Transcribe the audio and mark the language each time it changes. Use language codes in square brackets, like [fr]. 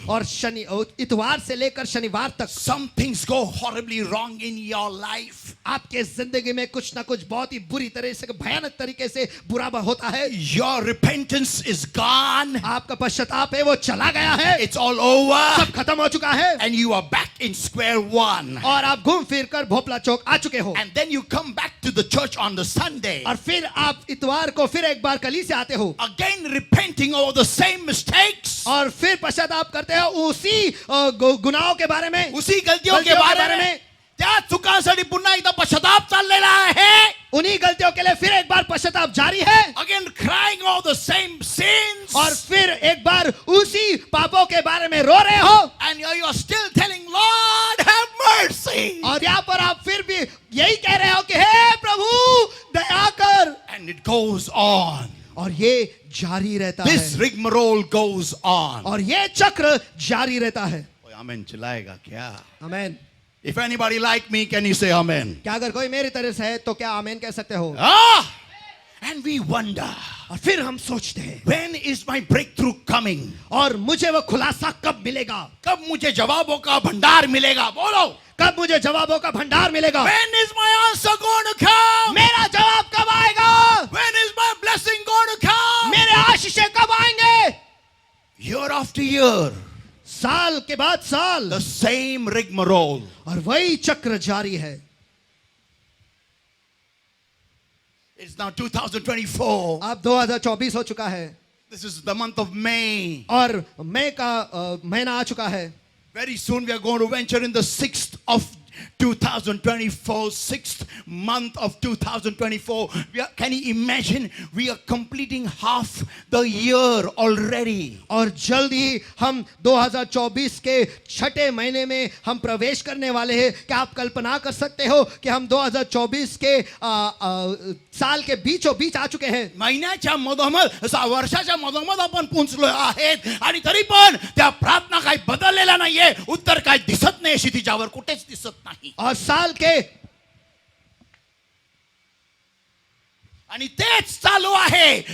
[hi] और इतवार से लेकर शनिवार तक [en] some things go horribly wrong in your life. [hi] आपके जिंदगी में कुछ ना कुछ बहुत ही बुरी तरह से भयानक तरीके से बुरा होता है [en] Your repentance is gone. [hi] आपका पश्चाताप है वो चला गया है [en] It's all over. [hi] सब खत्म हो चुका है [en] And you are back in square one. [hi] और आप घूम फिर कर भोपला चौक आ चुके हो [en] And then you come back to the church on the Sunday. [hi] और फिर आप इतवार को फिर एक बार कली से आते हो [en] Again repenting over the same mistakes. [hi] और फिर पश्चाताप करते हो उसी गुनाहों के बारे में उसी गलतियों के बारे में [mr] त्या चुकांसाठी पुन्हा एकदा पश्चाताप चाललेला आहे [hi] उन्हीं गलतियों के लिए फिर एक बार पश्चाताप जारी है [en] Again crying all the same sins. [hi] और फिर एक बार उसी पापों के बारे में रो रहे हो [en] And you are still telling Lord have mercy. [hi] और यहाँ पर आप फिर भी यही कह रहे हो कि हे प्रभु दया कर [en] And it goes on. [hi] और ये जारी रहता [en] This [hi] है [en] rigmarole goes on. [hi] और ये चक्र जारी रहता है आमेन चिल्लाएगा क्या? आमेन [en] If anybody like me, can you say amen? [hi] क्या अगर कोई मेरी तरह से है तो क्या आमेन कह सकते हो [en] And we wonder, [hi] और फिर हम सोचते हैं [en] when is my breakthrough coming? [hi] और मुझे वो खुलासा कब मिलेगा कब मुझे जवाबों का भंडार मिलेगा? बोलो. कब मुझे जवाबों का भंडार मिलेगा [en] When is my answer going to come? [hi] मेरा जवाब कब आएगा [en] When is my blessing going to come? [hi] मेरे आशीषें कब आएंगे [en] Year after year, [hi] साल साल के बाद साल, [en] the same rigmarole. [hi] और वही चक्र जारी है. [en] It's now 2024. [hi] अब 2024 हो चुका है, [en] This is the month of May. [hi] और मई का महीना आ चुका है. [en] Very soon we are going to venture in the 6th of 2024, 6th month of 2024. Can you imagine? We are completing half the year already. [hi] और जल्द ही हम 2024 के छठे महीने में हम प्रवेश करने वाले हैं. क्या आप कल्पना कर सकते हो कि हम 2024 के साल के बीचों बीच आ चुके हैं. [mr] महिन्याच्या मधोमध वर्षाच्या मधोमध आपण पोहोचलो आहेत आणि तरी पण त्या प्रार्थना काही बदललेल्या नाहीये. उत्तर काय दिसत नाही क्षितिजावर, कुठेच दिसत नाही. [hi] और साल के [mr] आणि तेच चालू आहे.